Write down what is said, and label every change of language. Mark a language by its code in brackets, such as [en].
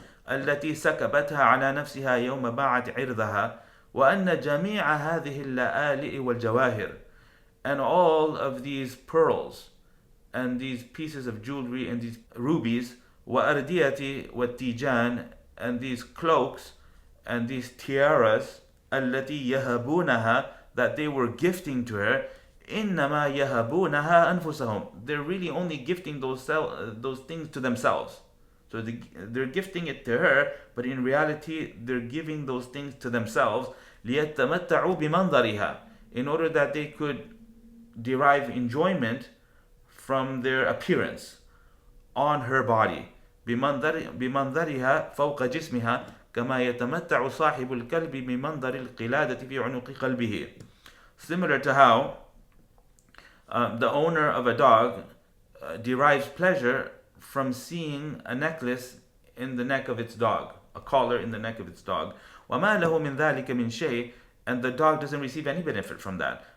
[ar] التي سكبتها على نفسها يوم باعت عرضها وأن جميع هذه اللآلئ والجواهر, [en] and all of these pearls and these pieces of jewelry and these rubies, [ar] وأردية والتيجان, [en] and these cloaks and these tiaras, [ar] التي يهبونها, [en] that they were gifting to her, [ar] إنما يهبونها أنفسهم, [en] they're really only gifting those things to themselves. So they're gifting it to her, but in reality they're giving those things to themselves. [ar] ليتمتعوا بمنظرها, [en] in order that they could derive enjoyment from their appearance on her body. [ar] بمنظرها فوق جسمها كما يتمتع صاحب الكلب بمنظر القلادة في عنق قلبه. [en] Similar to how the owner of a dog derives pleasure from seeing a necklace in the neck of its dog, a collar in the neck of its dog. [ar] وما له من ذلك من شيء, [en] and the dog doesn't receive any benefit from that.